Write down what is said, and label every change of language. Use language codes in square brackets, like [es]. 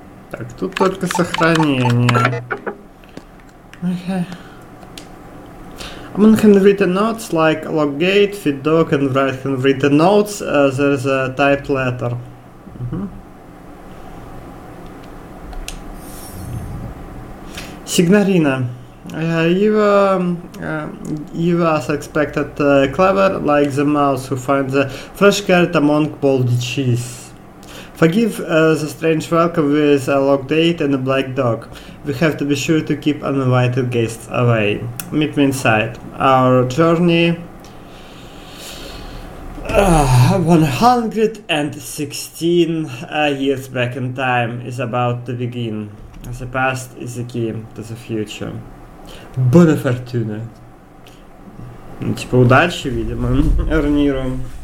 [ru] Так, тут только сохранение. [en] Okay. I'm gonna read the notes like logate, feeddog, and write and read the notes. There's a typed letter. Signorina, you as expected clever, like the mouse who finds a fresh carrot among baldy cheese. Forgive the strange welcome with a log date and a black dog. We have to be sure to keep uninvited guests away. Meet me inside. Our journey... 116 years back in time is about to begin. The past is the key to the future. [fr] Bonne fortune. [ru] Ну, типа, удачи, видимо, Эрниру.